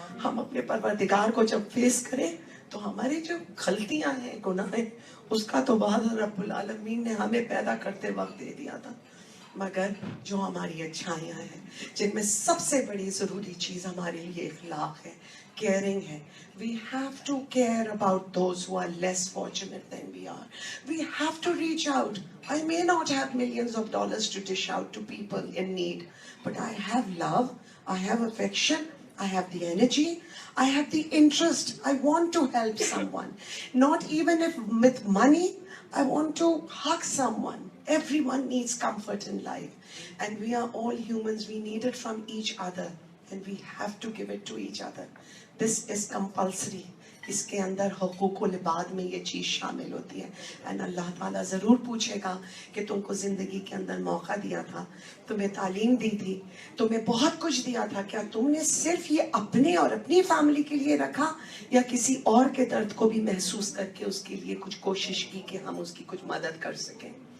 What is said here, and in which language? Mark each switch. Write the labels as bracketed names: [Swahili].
[Urdu] ہم اپنے پروردگار کو جب فیس کریں تو ہماری جو غلطیاں ہیں, گناہ ہیں, اس کا تو وعدہ رب العالمین نے ہمیں پیدا کرتے وقت دے دیا تھا. مگر جو ہماری اچھائیاں ہیں, جن میں سب سے بڑی ضروری چیز ہمارے لیے اخلاق ہے, caring ہے. [English] We have to care about those who are less fortunate than we are. We have to reach out. I may not have millions of dollars to dish out to people in need, but I have love, I have affection, I have the energy, I have the interest. I want to help someone. Not even if with money, I want to hug someone. Everyone needs comfort in life. And we are all humans. We need it from each other. And we have to give it to each other. This is compulsory. [Urdu] اس کے اندر حقوق العباد میں یہ چیز شامل ہوتی ہے. And اللہ تعالیٰ ضرور پوچھے گا کہ تم کو زندگی کے اندر موقع دیا تھا, تمہیں تعلیم دی تھی, تمہیں بہت کچھ دیا تھا, کیا تم نے صرف یہ اپنے اور اپنی فیملی کے لیے رکھا, یا کسی اور کے درد کو بھی محسوس کر کے اس کے لیے کچھ کوشش کی کہ ہم اس کی کچھ مدد کر سکیں.